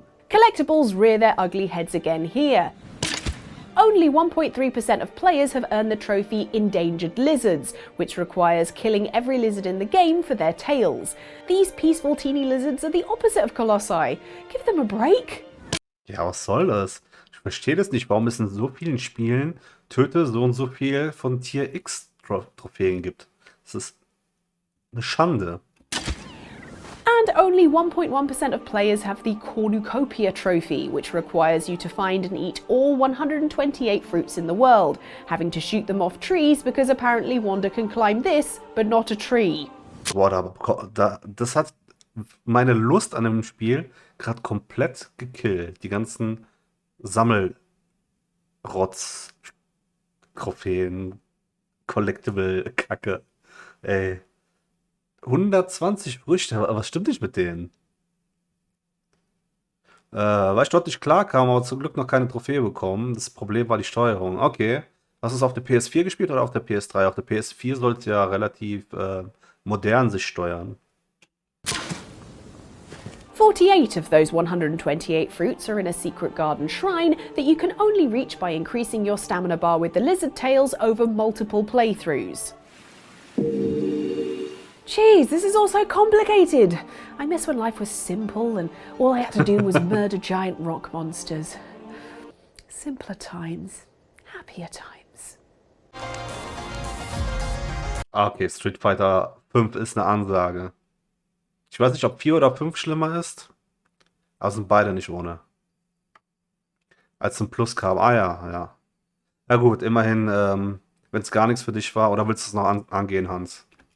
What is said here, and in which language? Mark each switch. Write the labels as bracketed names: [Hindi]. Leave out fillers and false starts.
[English] Collectibles rear their ugly heads again here. Only 1.3% of players have earned the trophy Endangered Lizards, which requires killing every lizard in the game for their tails. These peaceful teeny lizards are the opposite of Colossi. Give them a break. [German] Ja, was soll das? Ich verstehe das nicht, warum es in so vielen Spielen töte so und so viel von Tier X Trophäen gibt. Das ist eine Schande. [English] And only 1.1% of players have the Cornucopia Trophy, which requires you to find and eat all 128 fruits in the world, having to shoot them off trees because apparently Wanda can climb this, but not a tree. [German] Boah, das hat meine Lust an dem Spiel gerade komplett gekillt. Die ganzen Sammelrotz-Trophäen, Collectible-Kacke. Ey. 120 Früchte, aber was stimmt nicht mit denen? Weil ich dort nicht klar kam, aber zum Glück noch keine Trophäe bekommen. Das Problem war die Steuerung. Okay. Hast du es auf der PS4 gespielt oder auf der PS3? Auf der PS4 sollte ja relativ modern sich steuern. [English] 48 of those 128 fruits are in a secret garden shrine that you can only reach by increasing your stamina bar with the lizard tails over multiple playthroughs. Jeez, this is all so complicated. I miss when life was simple and all I had to do was murder giant rock monsters. Simpler times, happier times. [German] Okay, Street Fighter 5 ist eine Ansage. Ich weiß nicht, ob 4 oder 5 schlimmer ist, aber sind beide nicht ohne. Als ein Plus kam. Ah ja, ja. Na gut, immerhin, wenn es gar nichts für dich war, oder willst du es noch angehen, Hans?